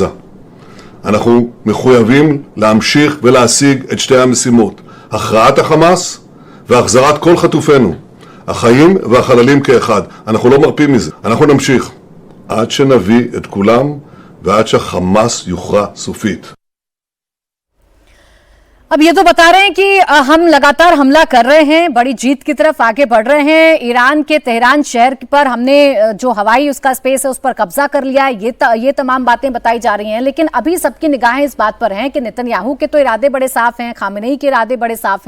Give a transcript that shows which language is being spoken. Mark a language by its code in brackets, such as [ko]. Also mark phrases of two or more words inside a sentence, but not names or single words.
[he] אנחנו מחויבים להמשיך ולהשיג את שתי המשימות, הכרעת החמאס והחזרת כל חטופינו, החיים והחללים כאחד. אנחנו לא מרפים מזה, אנחנו נמשיך עד שנביא את כולם ועד שהחמאס יוכרע סופית. [hi] अब ये तो बता रहे हैं कि हम लगातार हमला कर रहे हैं, बड़ी जीत की तरफ आगे बढ़ रहे हैं। ईरान के तेहरान शहर पर हमने जो हवाई उसका स्पेस है उस पर कब्जा कर लिया है, ये तमाम बातें बताई जा रही हैं। लेकिन अभी सबकी निगाहें इस बात पर हैं कि नेतन्याहू के तो इरादे बड़े साफ हैं, खामेनेई के इरादे बड़े साफ हैं।